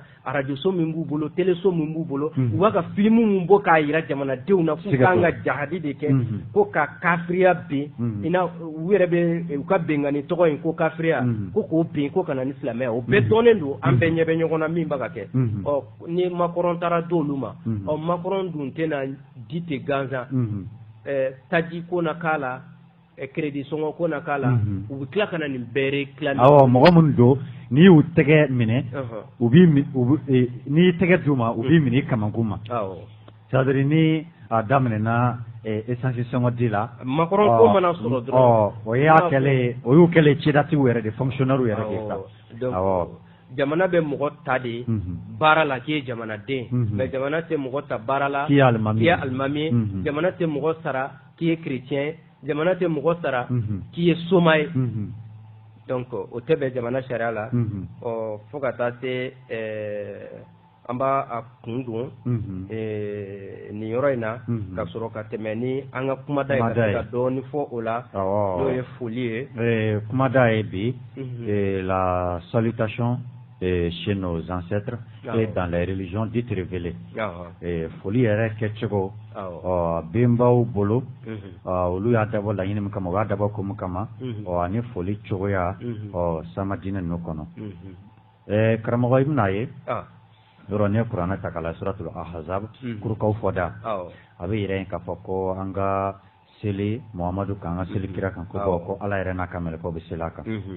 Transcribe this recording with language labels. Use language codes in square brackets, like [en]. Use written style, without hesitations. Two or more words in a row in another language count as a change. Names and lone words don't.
[bm] radio so min b'u bolo télé so min b'u bolo u b'a ka film min bɔ k'a yira jamanadenw na k'u kan ka jihadi de kɛ ko ka kafiriya bin i n'a u yɛrɛ bɛ u ka bɛnkanni tɔgɔ in ko kafiriya ko k'o bin ko ka na ni silamɛya o bɛɛ dɔnnen don an bɛɛ ɲɛ bɛ ɲɔgɔn na min bɛ ka kɛ ni Macron taara d'olu ma Macron dun tɛna di ten gansan taji ko na k'a la crédit sɔngɔ ko na k'a la u bɛ tila ka na nin bɛɛ réclamer mɔgɔ minnu don n'i y'u tɛgɛ minɛ n'i y'i tɛgɛ d'u ma u b'i minɛ i kamankun ma [fr] c'est à dire [bm] ni a daminɛna essence sɔngɔ di la makɔrɔn ko mana sɔrɔ dɔrɔn o y'u kɛlen cidatigiw yɛrɛ de fonctionnaire yɛrɛ de sa awɔ jamana bɛ mɔgɔ ta de baara la k'i ye jamanaden mais jamana tɛ mɔgɔ ta baara la k'i ye alimami ye jamana tɛ mɔgɔ sara k'i ye chrétien jamana tɛ mɔgɔ sara k'i ye soma ye donc o tɛ bɛn jamana sariya la fo ka taa se an b'a a kun don nin yɔrɔ in na ka sɔrɔ ka tɛmɛ ni an ka kumada ye ka dɔɔni fɔ o la n'o ye foli ye kumada ye bi la [fr] salutation chez nos ancêtres et dans les religions dites révélées [bm] foli yɛrɛ kɛcogo benbaw bolo olu y'a dabɔ laɲini min kama u y'a dabɔ ko min kama ani foli cogoya sama diinɛ ninnu kɔnɔ karamɔgɔ i bɛna ye yɔrɔ ne kuranɛ ta k'a la suratul ahzab kurukaw fɔda a bɛ yɛrɛ k'a fɔ ko an ka seli muhamadu kan an ka seli kira kan ko ala yɛrɛ n'a ka mɛlɛkɛw bɛ seli a kan